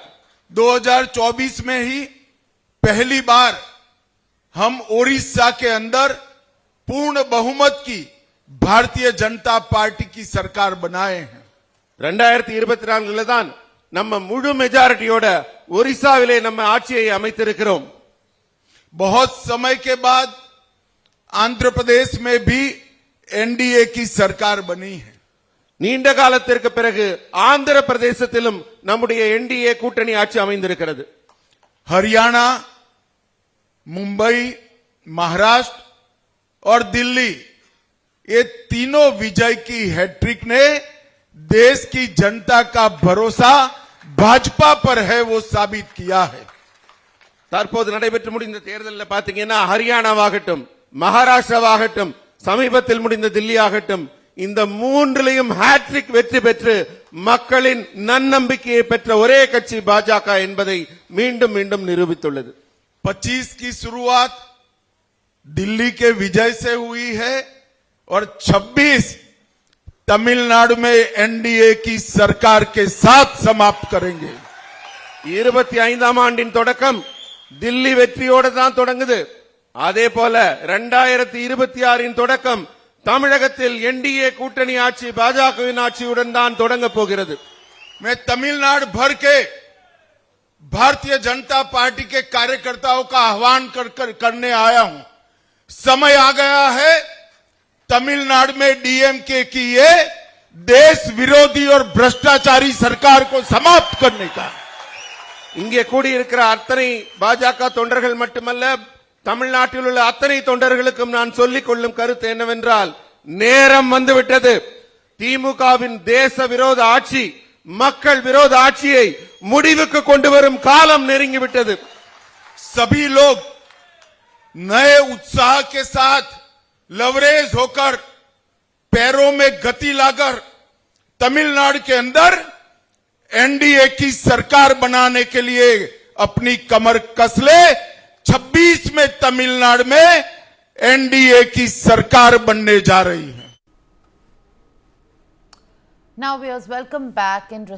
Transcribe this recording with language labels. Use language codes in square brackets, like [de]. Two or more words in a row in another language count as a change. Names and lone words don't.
[hi] 2024 में ही पहली बार हम ओडिशा के अंदर पूर्ण बहुमत की भारतीय जनता पार्टी की सरकार बनाए हैं [ta] 2024 தான் நம்ம முழு மெஜாரிட்டியோட ஒரிசாவிலே நம்ம ஆட்சியை அமைத்திருக்கிறோம் [hi] बहुत समय के बाद आंध्र प्रदेश में भी एनडीए की सरकार बनी है [ta] நீண்ட காலத்திற்கு பிறகு ஆந்திர பிரதேசத்திலும் நம்முடைய என்டிஏ கூட்டணி ஆட்சி அமைந்திருக்கிறது [hi] हरियाणा मुंबई महाराष्ट्र और दिल्ली ये तीनों विजय की हैट्रिक ने देश की जनता का भरोसा भाजपा पर है वो साबित किया है [ta] தற்போது நடைபெற்று முடிந்த தேர்தலில் பாத்தீங்கன்னா ஹரியானாவாகட்டும் மகாராஷ்டிராவாகட்டும் சமீபத்தில் முடிந்த தில்லி ஆகட்டும் இந்த மூன்றிலையும் ஹேட்ரிக் வெற்றி பெற்று மக்களின் நன்னம்பிக்கையை பெற்ற ஒரே கட்சி பாஜக என்பதை மீண்டும் மீண்டும் நிரூபித்துள்ளது [hi] 25 की शुरुआत दिल्ली के विजय से हुई है और 26 तमिलनाडु में एनडीए की सरकार के साथ समाप्त करेंगे [ta] 25ஆம் ஆண்டின் தொடக்கம் தில்லி வெற்றியோடு தான் தொடங்குது அதே போல 2026 தொடக்கம் தமிழகத்தில் என்டிஏ கூட்டணி ஆட்சி பாஜகவின் ஆட்சியுடன் தான் தொடங்க போகிறது [hi] मैं तमिलनाडु भर के भारतीय जनता पार्टी के कार्यकर्ताओं का आह्वान करने आया हूं समय आ गया है तमिलनाडु में डीएमके की ये देश विरोधी और भ्रष्टाचारी सरकार को समाप्त करने का [ta] இங்கே கூடியிருக்கிற அத்தனை பாஜக தொண்டர்கள் மட்டுமல்ல தமிழ்நாட்டில் உள்ள அத்தனை தொண்டர்களுக்கும் நான் சொல்லிக் கொள்ளும் கருத்து என்னவென்றால் நேரம் வந்துவிட்டது திமுகவின் தேச விரோத ஆட்சி மக்கள் விரோத ஆட்சியை முடிவுக்கு கொண்டு வரும் காலம் நெருங்கிவிட்டது [hi] सभी लोग नए उत्साह के साथ लवरेज होकर पैरों में गति लाकर तमिलनाडु के अंदर एनडीए की सरकार बनाने के लिए अपनी कमर कस ले 26 में तमिलनाडु में एनडीए की सरकार बनने जा रही है [en] Now viewers, welcome back in